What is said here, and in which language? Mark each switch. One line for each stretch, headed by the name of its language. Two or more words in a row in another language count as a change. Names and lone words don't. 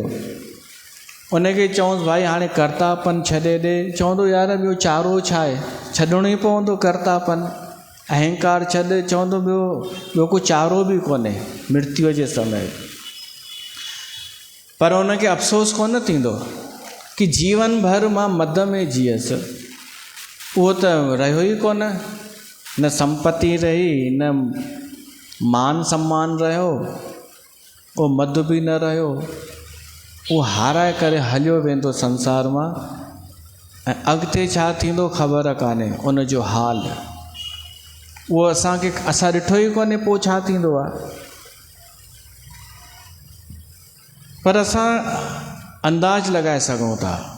Sindhi: उनखे चवंसि भाई हाणे कर्तापन छॾे ॾे, चवंदो यार ॿियो चारो छा आहे? छॾिणो ई पवंदो कर्तापन, अहंकार छॾ, चवंदो ॿियो को चारो बि कोन्हे मृत्युअ जे समय। पर उनखे अफ़सोस कोन थींदो कि जीवन भर मां मद में जीअसि, उहो त रहियो ई कोन, न संपत्ति रही, न मान सम्मान रहियो, उहो मद बि न रहियो। उहो हाराए करे हलियो वेंदो संसार मां, ऐं अॻिते छा थींदो ख़बर कान्हे उन जो हाल। उहो असां ॾिठो ई कोन्हे पोइ छा थींदो आहे। पर असां अंदाज़ लॻाए सघूं था।